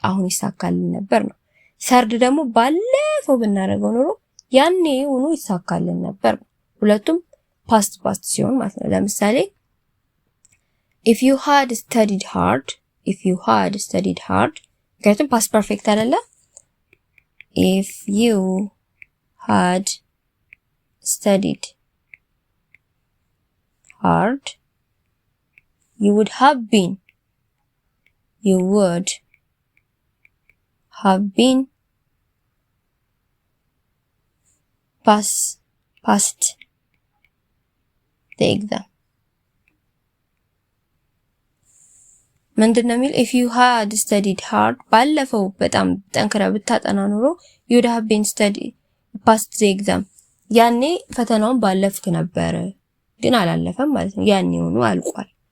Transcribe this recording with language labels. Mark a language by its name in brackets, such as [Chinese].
[Amharic] ይሳካልን ነበር ነው። ሰርድ ደግሞ ባለፈው ብናረገው ኑሮ ያኔ ሆኖ ይሳካልን ነበር ነው። ሁለቱም ፓስት ሲሆን ማለት ነው። ለምሳሌ [English] if you had studied hard [Amharic] ምክንያቱም ፓስት ፐርፌክት አይደለ? [English] if you had studied hard you would have been passed the exam. [Amharic] ምንድነው የሚል [English] if you had studied hard [Amharic] ባለፈው በጣም ጠንክራ ብታጠና ኑሮ [English] you would have been passed the exam [Amharic] ያኔ ፈተናውን ባለፍክ ነበር፣ ግን አላለፈም ማለት ነው። ያኔ ሆኖ አልቋል።